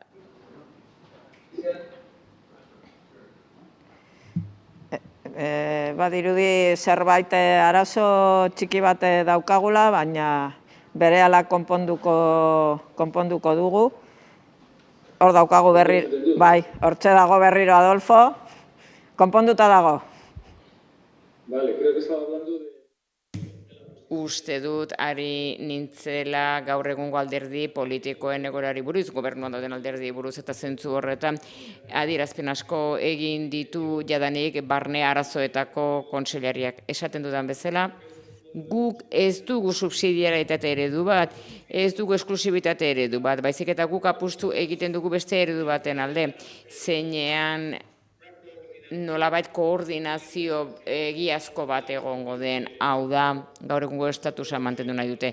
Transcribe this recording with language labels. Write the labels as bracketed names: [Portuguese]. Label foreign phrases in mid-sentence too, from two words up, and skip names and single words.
[Basque] Badirudi zerbait arazo txiki bat daukagula, baina berehala konponduko dugu. Hor daukagu berriro, bai, hortxe dago berriro Adolfo, konponduta dago. [Spanish] Vale, creo que estaba hablando de... [Basque] Uste dut ari nintzela gaur egungo alderdi politikoen egoerari buruz, gobernuan dauden alderdi buruz eta zentzu horretan adierazpen asko egin ditu jadanik barne arazoetako kontseilariak. Esaten dudan bezala, guk ez dugu subsidiarietate eredu bat, ez dugu esklusibitate eredu bat, baizik eta guk apustu egiten dugu beste eredu baten alde, zeinean nolabait koordinazio egiazko bat egongo den, hau da, gaur egungo estatusa mantendu nahi dute.